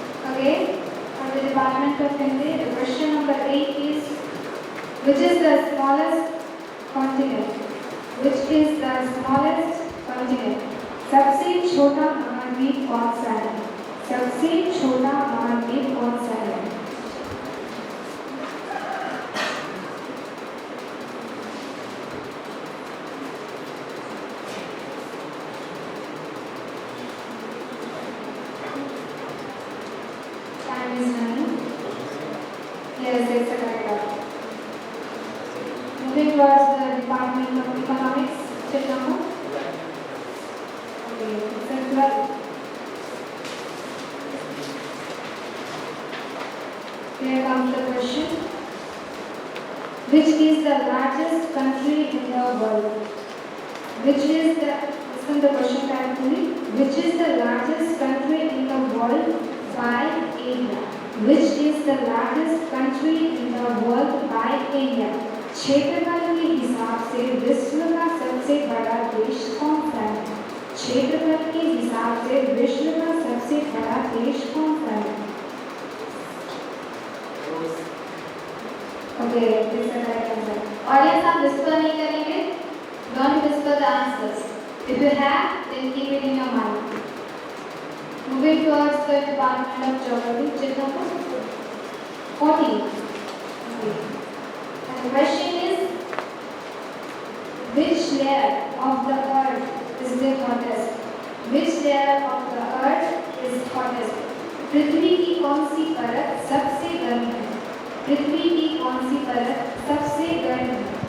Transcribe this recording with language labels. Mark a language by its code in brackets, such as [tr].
[en] Okay, for the Department of Hindi, the question number 8 is, which is the smallest continent? Which is the smallest continent? [hi] सबसे छोटा महाद्वीप कौन सा है? सबसे छोटा महाद्वीप कौन सा है? [en] Time is running. Yes, it's a correct. Moving towards the Department of Economics, check number. Okay, it's a 12. Here comes the question. Which is the largest country in the world? Which is the, listen the question carefully. Which is the largest country in the world by area? Which is the largest country in the world by area? [hi] क्षेत्रफल के हिसाब से विश्व का सबसे बड़ा देश कौन सा है? क्षेत्रफल के हिसाब से विश्व का सबसे बड़ा देश कौन सा है? [en] Okay, this is the correct answer. [hi] Audience, आप whisper नहीं करेंगे. [en] Don't whisper the answers. If you have, then keep it in your mind. Moving towards the Department of Geography, check number 14. Okay. And the question is, which layer of the earth is the hottest? Which layer of the earth is hottest? [hi] पृथ्वी की कौन सी परत सबसे गर्म है? पृथ्वी की कौन सी परत सबसे गर्म है?